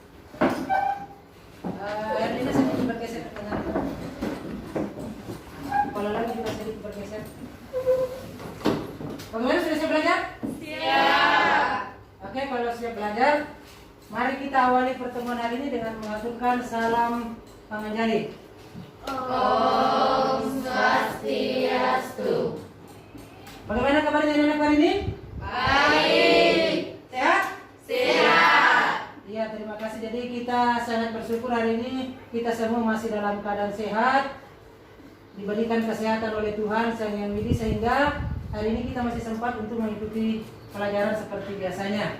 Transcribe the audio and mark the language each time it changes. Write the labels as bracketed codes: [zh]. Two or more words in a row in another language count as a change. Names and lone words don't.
[id] Ini sedikit bergeser ke tengah. Kalau lagi juga sedikit bergeser. Bagaimana, sudah siap belajar? Siap. Oke, kalau siap belajar, mari kita awali pertemuan hari ini dengan mengaturkan salam panganjali. Om Swastiastu. Bagaimana kabarnya anak-anak hari ini? Baik. Sehat? Sehat. Ya, terima kasih. Jadi kita sangat bersyukur hari ini kita semua masih dalam keadaan sehat, diberikan kesehatan oleh Tuhan Sang Yang Widi, sehingga hari ini kita masih sempat untuk mengikuti pelajaran seperti biasanya.